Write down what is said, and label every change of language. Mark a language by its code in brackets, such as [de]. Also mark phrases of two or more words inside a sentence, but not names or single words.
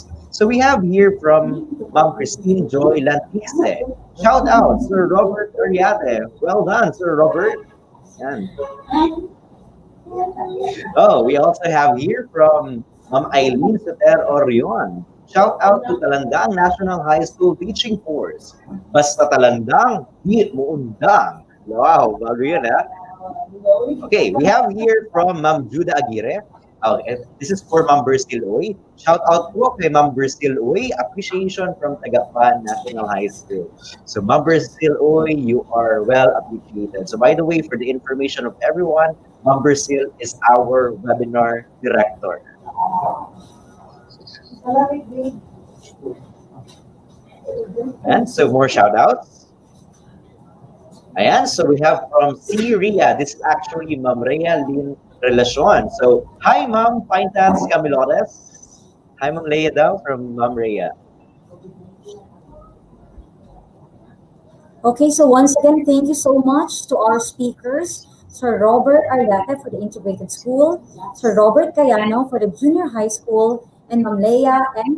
[en] So we have here from Ma'am Christine Joy Lantise. Shout out, Sir Robert Ariate. Well done, Sir Robert. Yan. Oh, we also have here from Ma'am Eileen Soter Orion. Shout out to Talandang National High School Teaching Force. [ceb] Basta Talandang, di mo undang. [tl] Wow, bago yun ha. [en] Okay, we have here from Ma'am Juda Aguirre. This is for Ma'am Bersil Oy. Shout out [tl] po kay [en] Ma'am Bersil Oy. Appreciation from Tagapan National High School. So Ma'am Bersil Oy, you are well appreciated. So by the way, for the information of everyone, Ma'am Bersil is our webinar director. And so more shout outs. Ayan, so we have from C. Ria. This is actually Ma'am Rhea Lynn Relacion. So, hi Ma'am Pintats Camilores. Hi Ma'am Leia daw from Ma'am Rhea. Okay, so once again, thank you so much to our speakers, Sir Robert Ariate for the integrated school, Sir Robert Cayano for the junior high school, and Ma'am Leia M.